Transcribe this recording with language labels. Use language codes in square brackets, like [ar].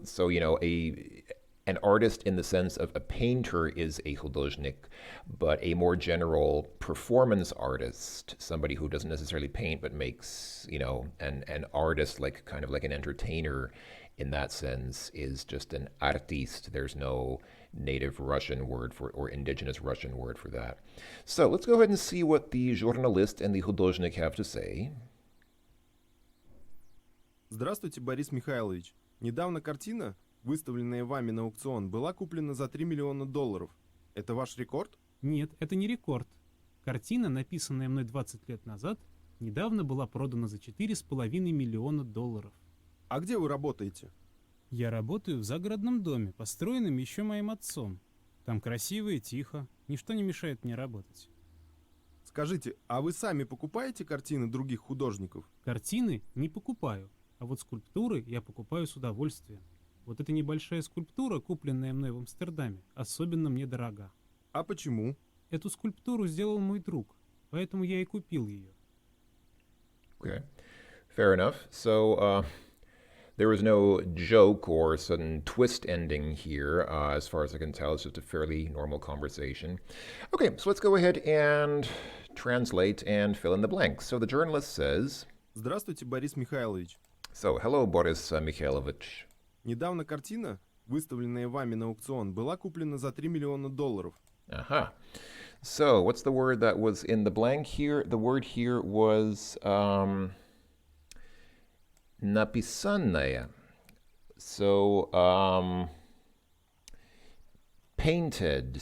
[en] So, an artist in the sense of a painter is a художник, but a more general performance artist, somebody who doesn't necessarily paint but makes, an artist, like kind of like an entertainer in that sense, is just an artist. There's no native Russian word for, or indigenous Russian word for that. So let's go ahead and see what the journalist and the художник have to say. [ru] Здравствуйте, Борис Михайлович. Недавно картина, выставленная вами на аукцион, была куплена за $3 миллиона. Это ваш рекорд? Нет, это не рекорд. Картина, написанная мной 20 лет назад, недавно была продана за $4,5 миллиона. А где вы работаете? Я работаю в загородном доме, построенном еще моим отцом. Там красиво и тихо, ничто не мешает мне работать. Скажите, а вы сами покупаете картины других художников? Картины не покупаю, а вот скульптуры я покупаю с удовольствием. Вот эта небольшая скульптура, купленная мной в Амстердаме, особенно мне дорога. А почему? Эту скульптуру сделал мой друг, поэтому я и купил ее. [en] Okay, fair enough. So there was no joke or sudden twist ending here, as far as I can tell. It's just a fairly normal conversation. Okay, so let's go ahead and translate and fill in the blanks. So the journalist says, [ru] Здравствуйте, Борис Михайлович. [en] so hello, Boris Mikhailovich. [ru] Недавно картина, выставленная вами на аукцион, была куплена за $3 миллиона. [en] Aha. So what's the word that was in the blank here? The word here was написанная. So painted.